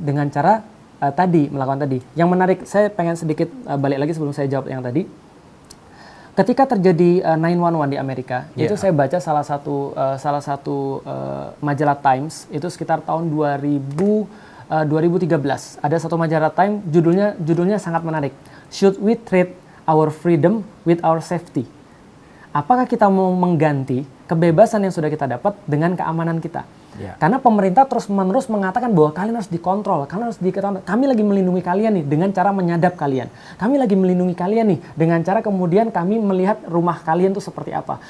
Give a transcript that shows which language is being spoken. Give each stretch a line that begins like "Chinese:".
Indonesian: Dengan cara melakukan tadi. Yang menarik, saya pengen sedikit balik lagi sebelum saya jawab yang tadi. Ketika terjadi 9/11 di Amerika, itu saya baca salah satu majalah Times, itu sekitar tahun 2013. Ada satu majalah Times, judulnya sangat menarik.
English: Should we trade our freedom with our safety?
Indonesian: Apakah kita mau mengganti kebebasan yang sudah kita dapat dengan keamanan kita? Karena pemerintah terus-menerus mengatakan bahwa kalian harus dikontrol, kalian harus diketahui. Kami lagi melindungi kalian nih dengan cara menyadap kalian. Kami lagi melindungi kalian nih dengan cara kemudian kami melihat rumah kalian tuh seperti apa.